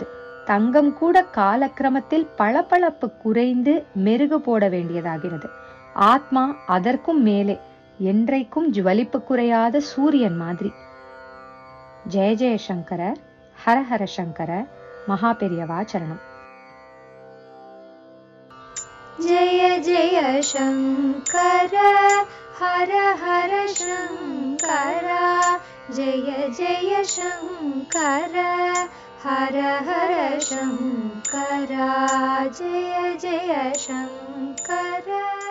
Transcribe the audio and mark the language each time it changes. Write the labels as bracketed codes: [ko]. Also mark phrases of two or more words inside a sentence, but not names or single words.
[ta] தங்கம் கூட காலக்கிரமத்தில் பளபளப்பு குறைந்து மெருகு போட வேண்டியதாகிறது. ஆத்மா அதற்கும் மேலே என்றைக்கும் ஜுவலிப்பு குறையாத சூரியன் மாதிரி. [sa] जय जय शङ्कर, हर हर शङ्कर, महा पेरियवा शरणम्. जय जय शंकर हर हर शंकर, जय जय शंकर हर हर शंकर, जय जय शंकर।